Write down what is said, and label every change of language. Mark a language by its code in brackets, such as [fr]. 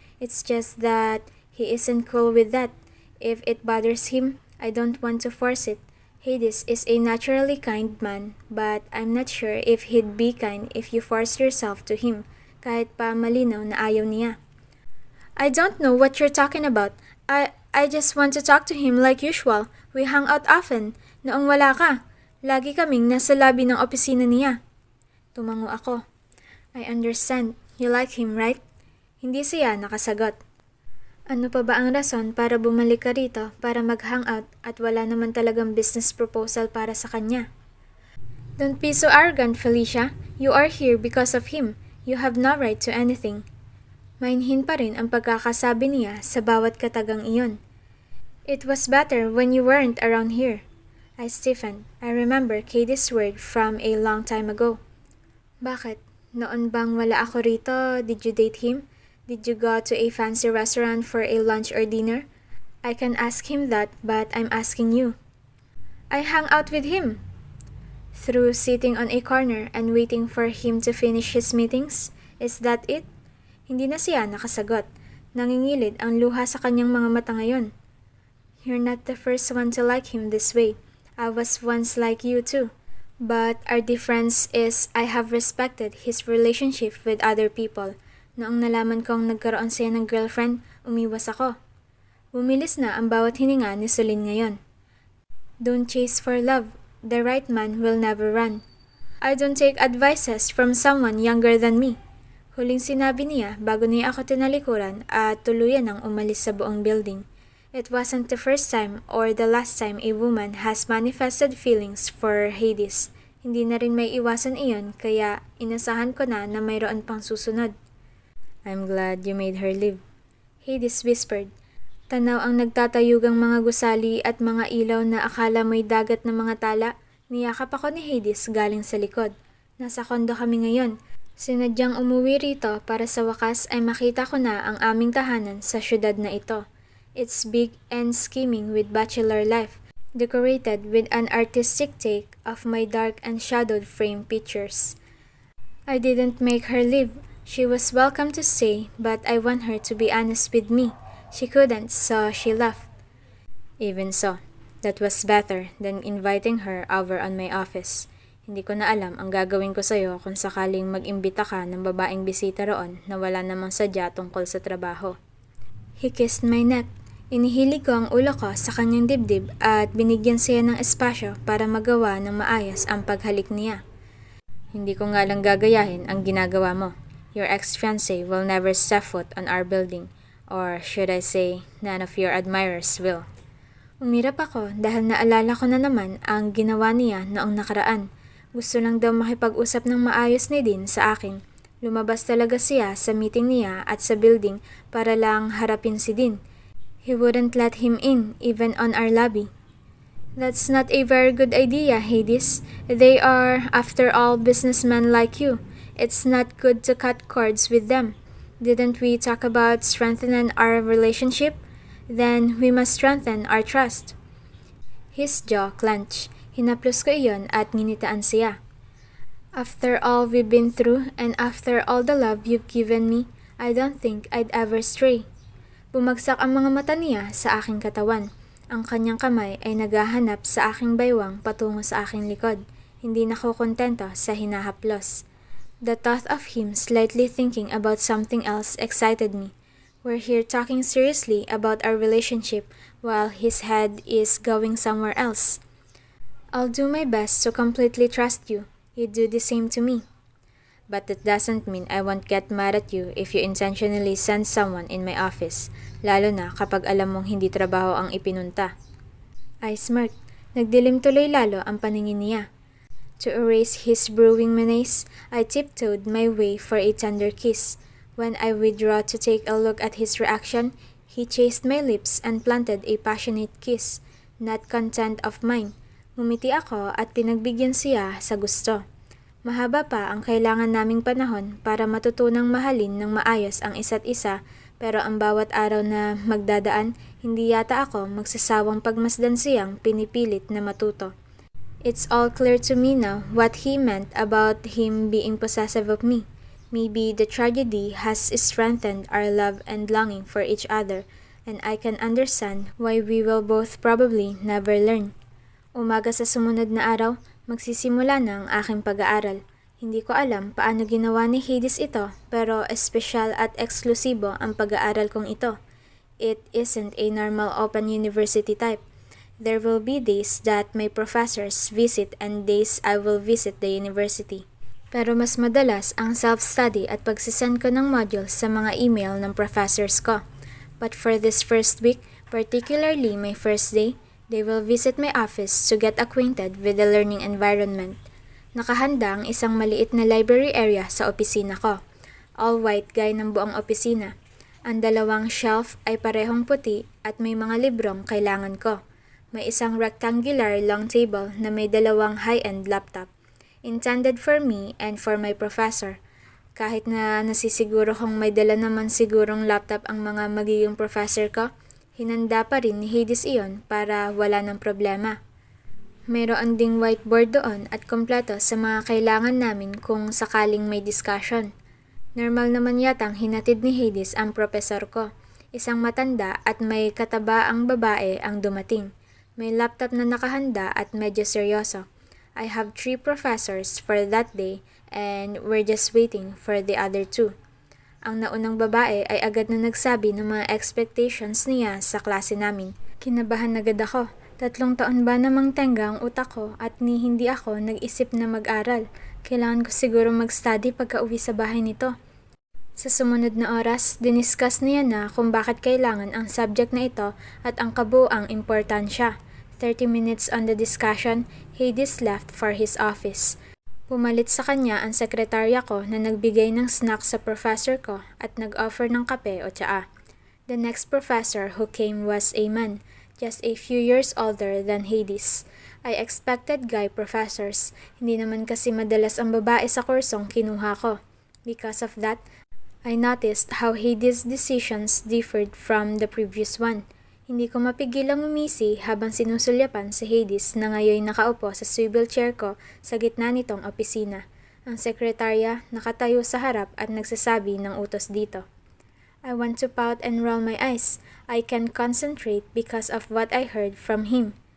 [en] It's just that he isn't cool with that. If it bothers him, I don't want to force it. Hades is a naturally kind man, but I'm not sure if he'd be kind if you force yourself to him, [tl] kahit pa malinaw na ayaw niya. [en] I don't know what you're talking about. I just want to talk to him like usual. We hang out often. [tl] Noong wala ka, lagi kaming nasa lobby ng opisina niya. Tumango ako. [en] I understand. You like him, right? [tl] Hindi siya nakasagot. Ano pa ba ang rason para bumalik ka rito para mag-hangout at wala naman talagang business proposal para sa kanya? [en] Don't be so arrogant, Felicia. You are here because of him. You have no right to anything. [tl] Mainhin pa rin ang pagkakasabi niya sa bawat katagang iyon. [en] It was better when you weren't around here. I stiffened. I remember Katie's word from a long time ago. [tl] Bakit? Noon bang wala ako rito, [en] did you date him? Did you go to a fancy restaurant for a lunch or dinner? I can ask him that, but I'm asking you. I hung out with him. Through sitting on a corner and waiting for him to finish his meetings? Is that it? [tl] Hindi na siya nakasagot. Nangingilid ang luha sa kanyang mga mata ngayon. [en] You're not the first one to like him this way. I was once like you too. But our difference is I have respected his relationship with other people. [tl] Noong nalaman kong nagkaroon siya ng girlfriend, umiwas ako. Bumilis na ang bawat hininga ni Celine ngayon. [en] Don't chase for love. The right man will never run. I don't take advices from someone younger than me. [tl] Huling sinabi niya bago niya ako tinalikuran at tuluyan ang umalis sa buong building. [en] It wasn't the first time or the last time a woman has manifested feelings for Hades. [tl] Hindi na rin may iwasan iyon kaya inasahan ko na mayroon pang susunod. [en] I'm glad you made her leave. Hades whispered. [tl] Tanaw ang nagtatayugang mga gusali at mga ilaw na akala mo'y dagat ng mga tala. Niyakap ako ni Hades galing sa likod. Nasa kondo kami ngayon. Sinadyang umuwi rito para sa wakas ay makita ko na ang aming tahanan sa syudad na ito. [en] It's big and scheming with bachelor life, decorated with an artistic take of my dark and shadowed frame pictures. I didn't make her leave. She was welcome to stay, but I want her to be honest with me. She couldn't, so she left. Even so, that was better than inviting her over on my office. [tl] Hindi ko na alam ang gagawin ko sa'yo kung sakaling mag-imbita ka ng babaeng bisita roon na wala namang sadya tungkol sa trabaho. [en] He kissed my neck. [tl] Inihilig ko ang ulo ko sa kanyang dibdib at binigyan siya ng espasyo para magawa ng maayos ang paghalik niya. Hindi ko nga lang gagayahin ang ginagawa mo. [en] Your ex-fiancé will never step foot on our building, or should I say, none of your admirers will. [tl] Umirap ako dahil naalala ko na naman ang ginawa niya noong nakaraan. Gusto lang daw makipag-usap ng maayos ni Dean sa akin. Lumabas talaga siya sa meeting niya at sa building para lang harapin si Dean. [en] He wouldn't let him in, even on our lobby. That's not a very good idea, Hades. They are, after all, businessmen like you. It's not good to cut cords with them. Didn't we talk about strengthening our relationship? Then we must strengthen our trust. His jaw clenched. [tl] Hinaplos ko iyon at nginitaan siya. [en] After all we've been through and after all the love you've given me, I don't think I'd ever stray. [tl] Bumagsak ang mga mata niya sa aking katawan. Ang kanyang kamay ay naghahanap sa aking baywang patungo sa aking likod. Hindi nakokontento sa hinahaplos. [en] The thought of him slightly thinking about something else excited me. We're here talking seriously about our relationship while his head is going somewhere else. I'll do my best to completely trust you. You do the same to me. But that doesn't mean I won't get mad at you if you intentionally send someone in my office, [tl] lalo na kapag alam mong hindi trabaho ang ipinunta. [en] I smirked. [tl] Nagdilim tuloy lalo ang paningin niya. [en] To erase his brewing menace, I tiptoed my way for a tender kiss. When I withdrew to take a look at his reaction, he chased my lips and planted a passionate kiss. Not content of mine, [tl] ngumiti ako at pinagbigyan siya sa gusto. Mahaba pa ang kailangan naming panahon para matutunang mahalin ng maayos ang isa't isa, pero ang bawat araw na magdadaan, hindi yata ako magsasawang pagmasdan siyang pinipilit na matuto. [en] It's all clear to me now what he meant about him being possessive of me. Maybe the tragedy has strengthened our love and longing for each other, and I can understand why we will both probably never learn. [tl] Umaga sa sumunod na araw, magsisimula na ang aking pag-aaral. Hindi ko alam paano ginawa ni Hades ito, pero espesyal at eksklusibo ang pag-aaral kong ito. [en] It isn't a normal open university type. There will be days that my professors visit and days I will visit the university. [tl] Pero mas madalas ang self-study at pagsisend ko ng modules sa mga email ng professors ko. [en] But for this first week, particularly my first day, they will visit my office to get acquainted with the learning environment. [tl] Nakahanda ang isang maliit na library area sa opisina ko. [en] All white [tl] gaya ng buong opisina. Ang dalawang shelf ay parehong puti at may mga librong kailangan ko. May isang rectangular long table na may dalawang high-end laptop. [en] Intended for me and for my professor. [tl] Kahit na nasisiguro kong may dala naman sigurong laptop ang mga magiging professor ko, hinanda pa rin ni Hades iyon para wala ng problema. Mayroon ding whiteboard doon at kompleto sa mga kailangan namin kung sakaling may discussion. Normal naman yatang hinatid ni Hades ang professor ko. Isang matanda at may kataba ang babae ang dumating. May laptop na nakahanda at medyo seryoso. [en] I have 3 professors for that day and we're just waiting for the other 2. [tl] Ang naunang babae ay agad na nagsabi ng mga expectations niya sa klase namin. Kinabahan agad ako. 3 taon ba namang tengga ang utak ko at hindi ako nag-isip na mag-aral. Kailangan ko siguro mag-study pagka-uwi sa bahay nito. Sa sumunod na oras, diniscuss niya na kung bakit kailangan ang subject na ito at ang kabuuang importansya. [en] 30 minutes on the discussion, Hades left for his office. [tl] Pumalit sa kanya ang sekretarya ko na nagbigay ng snack sa professor ko at nag-offer ng kape o tsaa. [en] The next professor who came was a man, just a few years older than Hades. I expected guy professors, [tl] hindi naman kasi madalas ang babae sa kursong kinuha ko. [en] Because of that, I noticed how Hades' decisions differed from the previous one. [tl] Hindi ko mapigilang umisi habang sinusulyapan si Hades na ngayon nakaupo sa swivel chair ko sa gitna nitong opisina. Ang sekretarya nakatayo sa harap at nagsasabi ng utos dito. [en] I want to pout and roll my eyes. I can't concentrate because of what I heard from him.